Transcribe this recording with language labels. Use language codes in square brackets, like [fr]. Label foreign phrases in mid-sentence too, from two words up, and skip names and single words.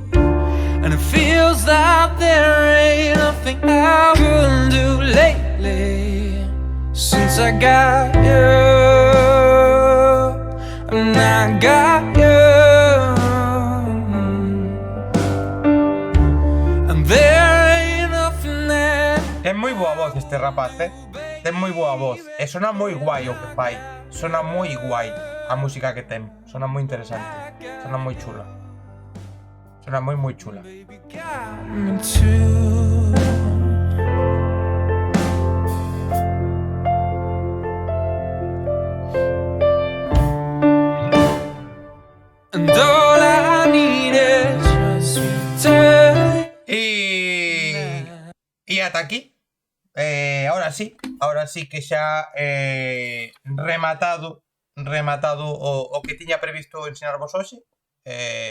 [en] And it feels like there ain't nothing I couldn't do lately since I got you. And I got you. And there ain't nothing that. [gl] Ten moi boa voz este rapaz, ten moi boa voz. E sona moi guai o que fai. Sona moi guai a música que ten. Sona moi interesante. Sona moi chula. Sona moi moi chula. [en] And all I need is just return. [gl] Y ata aquí. [es] Ahora sí que [gl] xa rematado o que tiña previsto ensinarvos hoxe.